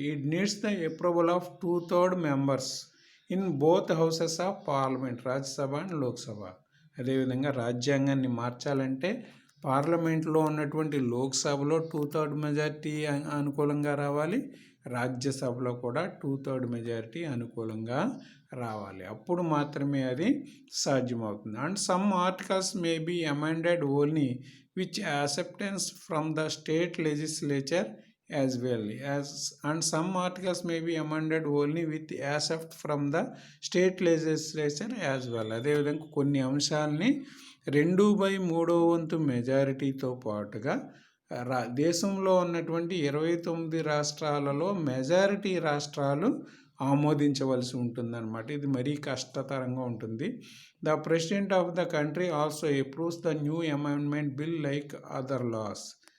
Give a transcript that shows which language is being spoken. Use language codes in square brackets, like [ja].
[en] It needs the approval of 2/3 members in both houses of Parliament, Rajya Sabha and Lok Sabha. [te] అదేవిధంగా రాజ్యాంగాన్ని మార్చాలంటే పార్లమెంట్లో ఉన్నటువంటి లోక్సభలో 2/3 మెజారిటీ అనుకూలంగా రావాలి, రాజ్యసభలో కూడా 2/3 మెజారిటీ అనుకూలంగా రావాలి. అప్పుడు మాత్రమే అది సాధ్యమవుతుంది. [en] And some articles may be amended only which acceptance from the state legislature as well and some articles may be amended only with accept from the state legislature as well. [te] అదేవిధంగా కొన్ని అంశాలని 2/3 మెజారిటీతో పాటుగా దేశంలో ఉన్నటువంటి 29 రాష్ట్రాలలో మెజారిటీ రాష్ట్రాలు ఆమోదించవలసి ఉంటుందన్నమాట. ఇది మరీ కష్టతరంగా ఉంటుంది. [en] The president of the country also approves the new amendment bill like other laws.